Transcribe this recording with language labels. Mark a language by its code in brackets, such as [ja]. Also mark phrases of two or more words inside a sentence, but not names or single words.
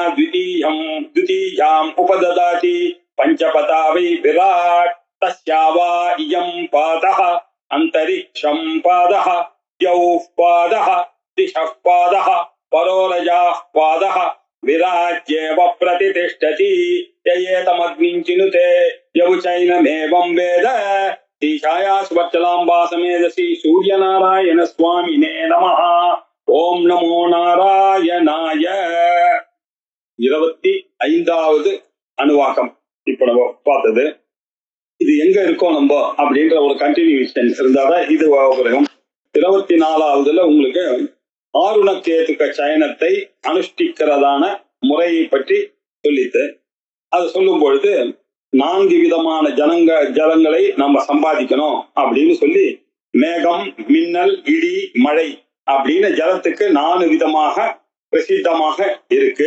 [sa] द्वितीयाम् उपददाति पञ्चपता वै विराट् तस्या वा इयं पादः अन्तरिक्षं पादः यौः पादः दिशः पादः परोरजाः पादः विराज्येव प्रतिष्ठति ययेतमग्निं चिनुते यवचैनमेवं वेद ईशायास्वच्चलाम्बा समेदसि सूर्यनारायण स्वामिने नमः। ओम नमो नारायणाय। [ta] 25வது அணுவாகம் இப்ப நம்ம பார்த்தது. இது எங்க இருக்கோம் நம்ம அப்படின்ற ஒரு கண்டினியூஷன் இருந்தாதான் இது உபயோகம். 24வதுல உங்களுக்கு ஆருணக்கேதுக சயனத்தை அனுஷ்டிக்கிறதான முறையை பற்றி சொல்லிட்டு அது சொல்லும் பொழுது 4 விதமான ஜலங்களை நம்ம சம்பாதிக்கணும் அப்படின்னு சொல்லி மேகம், மின்னல், இடி, மழை அப்படின்னு ஜலத்துக்கு 4 விதமாக பிரசித்தமாக இருக்கு.